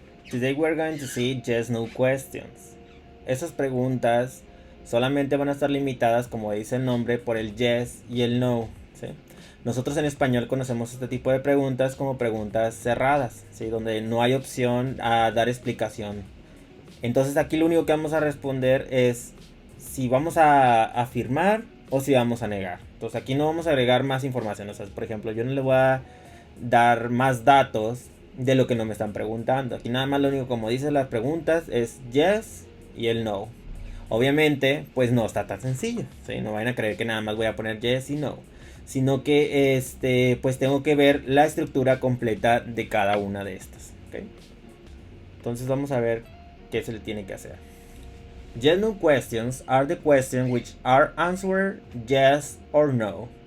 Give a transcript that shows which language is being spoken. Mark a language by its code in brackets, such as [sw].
[en] Today we're going to see yes no questions. [es] Esas preguntas solamente van a estar limitadas, como dice el nombre, por el yes y el no, ¿sí? Nosotros en español conocemos este tipo de preguntas como preguntas cerradas, ¿sí? Donde no hay opción a dar explicación. Entonces aquí lo único que vamos a responder es si vamos a afirmar o si vamos a negar. Entonces aquí no vamos a agregar más información. O sea, por ejemplo, yo no le voy a dar más datos de lo que no me están preguntando. Aquí nada más lo único, como dicen las preguntas, es yes y el no. Obviamente, pues no está tan sencillo, ¿sí? No vayan a creer que nada más voy a poner yes y no. Sino que pues tengo que ver la estructura completa de cada una de estas. ¿Okay? Entonces vamos a ver qué se le tiene que hacer. [en] Yes no questions are the questions which are answered yes or no.